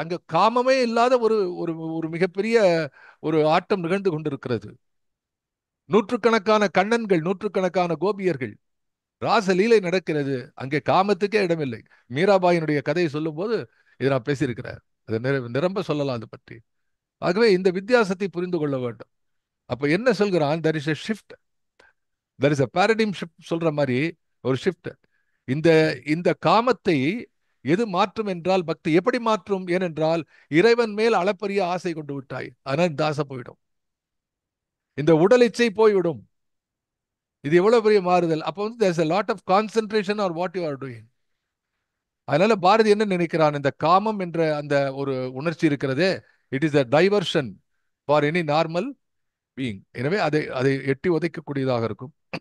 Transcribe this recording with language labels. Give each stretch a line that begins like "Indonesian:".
Tamil: அங்க காமமே இல்லாத ஒரு ஒரு ஒரு மிகப்பெரிய ஒரு ஆட்டம் நிகழ்ந்து கொண்டிருக்கிறது. நூற்றுக்கணக்கான கண்ணன்கள், நூற்றுக்கணக்கான கோபியர்கள், ராசலீலை நடக்கிறது. அங்கே காமத்துக்கே இடமில்லை. மீராபாயினுடைய கதையை சொல்லும் போது இதை நான் பேசியிருக்கிறேன். அதை நிரம்ப சொல்லலாம் அது பற்றி. ஆகவே இந்த வித்தியாசத்தை புரிந்து கொள்ள வேண்டும். அப்ப என்ன சொல்கிறான்,
English: there is a shift, there is a paradigm shift
Tamil: சொல்ற மாதிரி ஒரு ஷிஃப்ட். இந்த இந்த காமத்தை எது மாற்றும் என்றால் பக்தி. எப்படி மாற்றும்? ஏனென்றால் இறைவன் மேல் அளப்பரிய ஆசை கொண்டு விட்டாய், அதனால் இந்த ஆசை போயிடும், இந்த உடல் இச்சை போய்விடும். இது எவ்வளவு பெரிய மாறுதல். அப்போ வந்து
English: there's a lot of concentration on what you are doing.
Tamil: அதனால பாரதி என்ன நினைக்கிறான், இந்த காமம் என்ற அந்த ஒரு உணர்ச்சி இருக்கிறதே,
English: It is a diversion for any normal being.
Tamil: எனவே அதை அதை எட்டி உதைக்கக்கூடியதாக இருக்கும்.